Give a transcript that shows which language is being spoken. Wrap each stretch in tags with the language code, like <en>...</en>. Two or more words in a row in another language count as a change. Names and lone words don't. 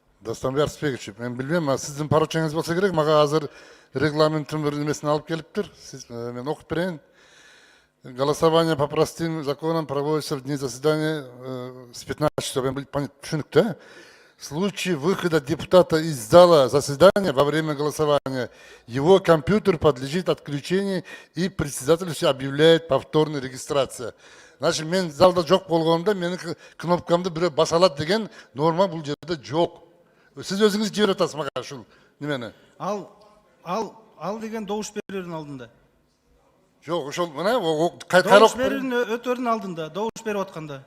<ky>Дастанбек Артысбекович, мен билбейм, сиздин поручениңиз болса керек, мага азыр регламенттин бир немесин алып келиптир. Мен окуп берейин.</ky> <ru>Голосование по простым законам проводится в дни заседания с 15 часов.</ru> <ky>Түшүнүктүү.</ky> <ru>В случае выхода депутата из зала заседания во время голосования, его компьютер подлежит отключению и председатель объявляет повторная регистрация.</ru> <ky>Значит, мен залда жоқ болгонумда менин кнопкамды бирөө баса алат деген норма бул жерде жок. Сиз өзүңүз жиберип атасыз мага ушул немени. Ал деген добуш берүүнүн алдында. Жок, ошол мына Добуш берүүнүн өтөрүнүн алдында, добуш берип атканда.</ky>